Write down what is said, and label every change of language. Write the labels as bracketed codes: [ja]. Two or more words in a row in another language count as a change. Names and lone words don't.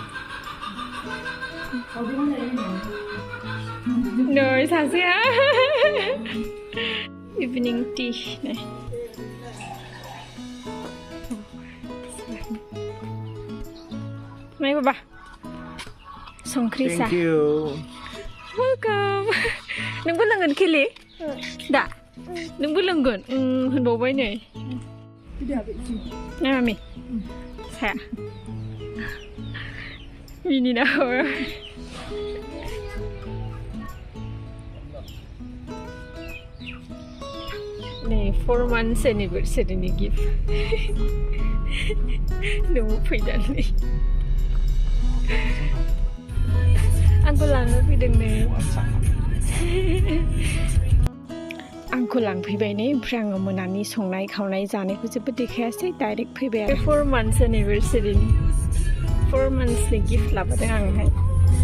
[brx] नै सासेया इभिनिं टि नाय बाबा संख्रि सा वेलकाम नोंबो लोंगोन केले दा नोंबो लोंगोन होनबावबाय नै मामि साया मिनिना नै [en] 4 months anniversary gift [brx] न'आव फैनानै आंखौ लांनो फैदों नै आंखौ लांफैबाय नै ओमफ्राय आङो मोनानि संनाय खावनाय जानायखौ जेबो देखायासै डाइरेक्ट फैबाय आरो [en] 4 months anniversary 4 months [brx] नि गिफ्ट लाबोदों आंहाय